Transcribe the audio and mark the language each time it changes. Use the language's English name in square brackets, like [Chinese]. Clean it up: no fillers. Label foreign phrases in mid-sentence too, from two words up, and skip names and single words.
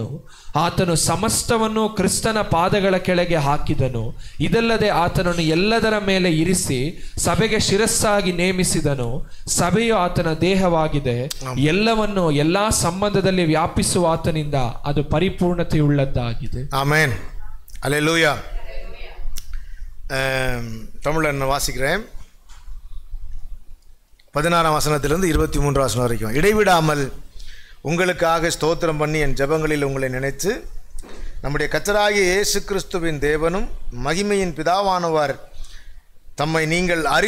[Kannada] ಆತನು ಸಮಸ್ತವನ್ನು ಕ್ರಿಸ್ತನ ಪಾದಗಳ ಕೆಳಗೆ ಹಾಕಿದನು. ಇದಲ್ಲದೆ ಆತನನ್ನು ಎಲ್ಲದರ ಮೇಲೆ ಇರಿಸಿ ಸಭೆಗೆ ಶಿರಸ್ಸಾಗಿ ನೇಮಿಸಿದನು. ಸಭೆಯು ಆತನ ದೇಹವಾಗಿದೆ. ಎಲ್ಲವನ್ನು ಎಲ್ಲಾ ಸಂಬಂಧದಲ್ಲಿ ವ್ಯಾಪಿಸುವ ಆತನಿಂದ ಅದು ಪರಿಪೂರ್ಣತೆಯುಳ್ಳದ್ದಾಗಿದೆ. ಆಮೆನ್, [Tamil] அல்லேலூயா. தமிழில் நான் வாசிக்கிறேன். 16ஆம் வசனத்திலிருந்து 23ஆம் வசனம் வரைக்கும். இடைவிடாமல் உங்களுக்காக ஸ்தோத்திரம் பண்ணி என் ஜெபங்களில் உங்களை நினைத்து நம்முடைய கர்த்தராகிய இயேசு கிறிஸ்துவின் தேவனும் மகிமையின் பிதாவானவர் தம்மை நீங்கள்